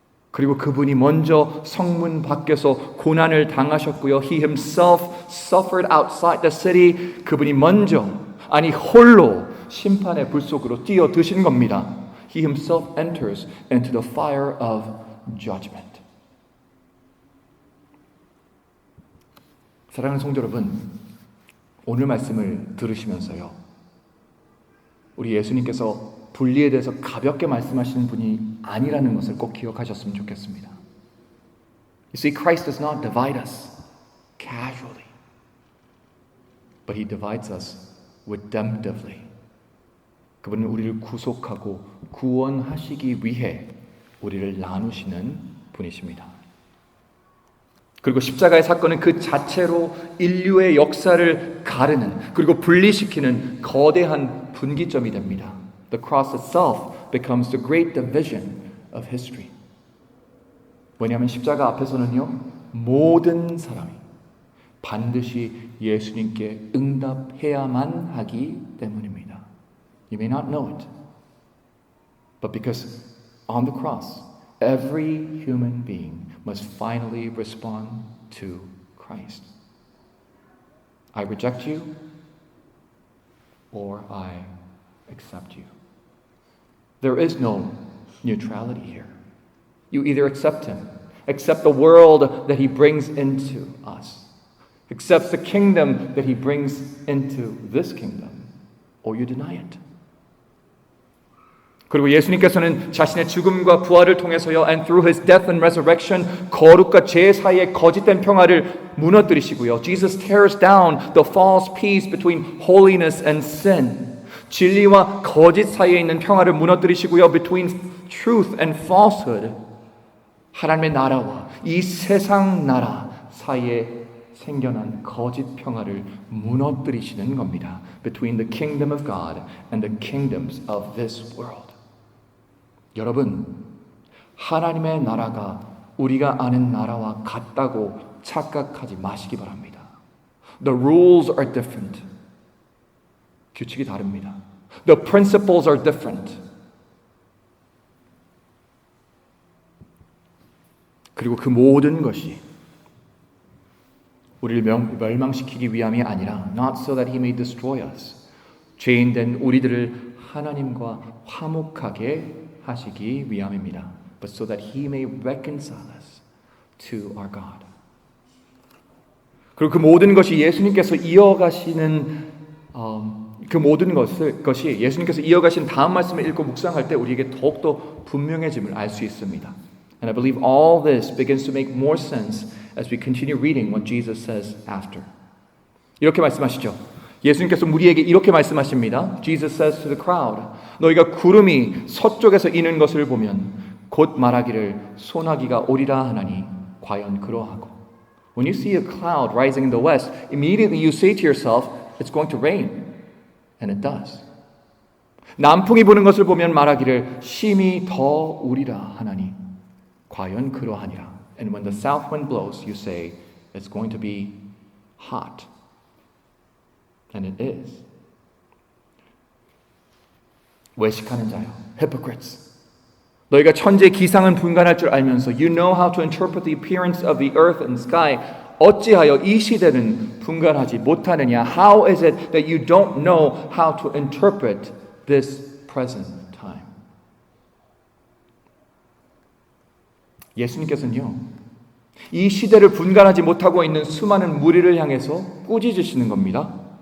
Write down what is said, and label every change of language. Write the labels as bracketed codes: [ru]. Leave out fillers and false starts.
[ko] 그리고 그분이 먼저 성문 밖에서 고난을 당하셨고요. [en] He himself suffered outside the city. [ko] 그분이 먼저, 아니 홀로 심판의 불 속으로 뛰어드신 겁니다. [en] He himself enters into the fire of judgment. [ko] 사랑하는 성도 여러분, 오늘 말씀을 들으시면서요, 우리 예수님께서 분리에 대해서 가볍게 말씀하시는 분이 아니라는 것을 꼭 기억하셨으면 좋겠습니다. [en] You see, Christ does not divide us casually, but He divides us redemptively. [ko] 그분은 우리를 구속하고 구원하시기 위해 우리를 나누시는 분이십니다. 그리고 십자가의 사건은 그 자체로 인류의 역사를 가르는, 그리고 분리시키는 거대한 분기점이 됩니다. [en] The cross itself becomes the great division of history. [ko] 왜냐하면 십자가 앞에서는요, 모든 사람이 반드시 예수님께 응답해야만 하기 때문입니다. [en] You may not know it, but because on the cross, every human being must finally respond to Christ. I reject you, or I accept you. There is no neutrality here. You either accept Him, accept the world that He brings into us, accept the kingdom that He brings into this kingdom, or you deny it. [ko] 그리고 예수님께서는 자신의 죽음과 부활을 통해서요, [en] and through His death and resurrection, [ko] 거룩과 죄 사이의 거짓된 평화를 무너뜨리시고요. [en] Jesus tears down the false peace between holiness and sin. [ko] 진리와 거짓 사이에 있는 평화를 무너뜨리시고요. [en] Between truth and falsehood, [ko] 하나님의 나라와 이 세상 나라 사이에 생겨난 거짓 평화를 무너뜨리시는 겁니다. [en] Between the kingdom of God and the kingdoms of this world. [ko] 여러분, 하나님의 나라가 우리가 아는 나라와 같다고 착각하지 마시기 바랍니다. [en] The rules are different. [ko] 규칙이 다릅니다. [en] The principles are different. [ko] 그리고 그 모든 것이 우리를 멸망시키기 위함이 아니라 [en] not so that he may destroy us. [ko] 죄인된 우리들을 하나님과 화목하게 하시기 위함입니다. [en] But so that he may reconcile us to our God. [ko] 그리고 그 모든 것이 예수님께서 이어가시는 그 모든 것이 예수님께서 이어가신 다음 말씀을 읽고 묵상할 때 우리에게 더욱더 분명해짐을 알 수 있습니다. [en] And I believe all this begins to make more sense as we continue reading what Jesus says after. [ko] 이렇게 말씀하시죠. 예수님께서 우리에게 이렇게 말씀하십니다. [en] Jesus says to the crowd, [ko] 너희가 구름이 서쪽에서 이는 것을 보면 곧 말하기를 소나기가 오리라 하나니 과연 그러하고. [en] When you see a cloud rising in the west, immediately you say to yourself, it's going to rain. And it does. [ko] 남풍이 부는 것을 보면 말하기를 심히 더 우리라 하나니 과연 그러하니라. [en] And when the south wind blows, you say, it's going to be hot. And it is. [ko] 외식하는 자요, [en] hypocrites. [ko] 너희가 천재 기상은 분간할 줄 알면서 [en] you know how to interpret the appearance of the earth and sky. [ko] 어찌하여 이 시대는 분간하지 못하느냐? [en] How is it that you don't know how to interpret this present time? [ko] 예수님께서는요, 이 시대를 분간하지 못하고 있는 수많은 무리를 향해서 꾸짖으시는 겁니다.